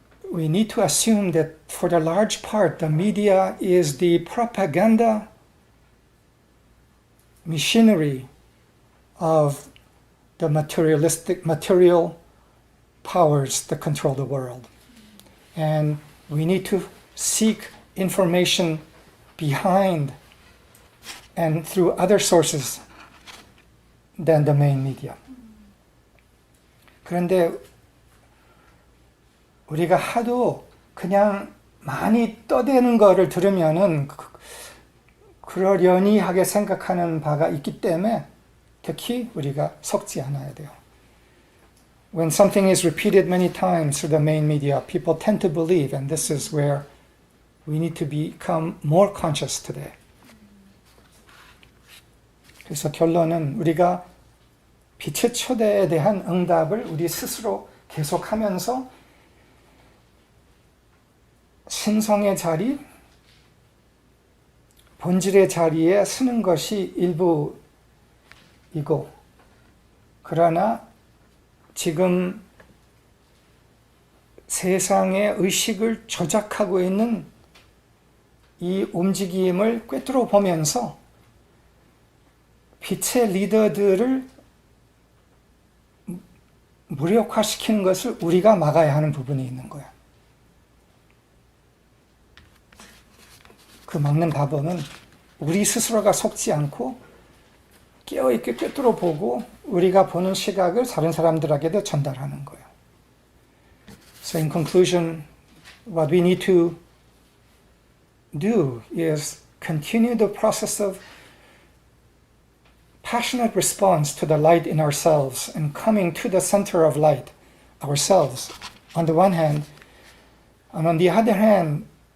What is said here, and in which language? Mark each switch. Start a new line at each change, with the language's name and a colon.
English: We need to assume that for the large part, the media is the propaganda machinery of the material powers that control the world. And we need to seek information behind and through other sources than the main media.
Korean: 그런데 우리가 하도 그냥 많이 떠대는 거를 들으면은 그러려니 하게 생각하는 바가 있기 때문에 특히 우리가 속지 않아야 돼요.
English: When something is repeated many times through the main media, people tend to believe, and this is where we need to become more conscious today.
Korean: 그래서 결론은 우리가 빛의 초대에 대한 응답을 우리 스스로 계속하면서 신성의 자리, 본질의 자리에 서는 것이 일부이고, 그러나 지금 세상의 의식을 조작하고 있는 이 움직임을 꿰뚫어 보면서 빛의 리더들을 무력화시키는 것을 우리가 막아야 하는 부분이 있는 거야. 그 먹는 밥은 우리 스스로가 속지 않고 깨어있게 꿰뚫어 보고 우리가 보는 시각을 다른 사람들에게도 전달하는 거예요.
English: So in conclusion, what we need to do is continue the process of passionate response to the light in ourselves and coming to the center of light ourselves on the one hand, and on the other hand,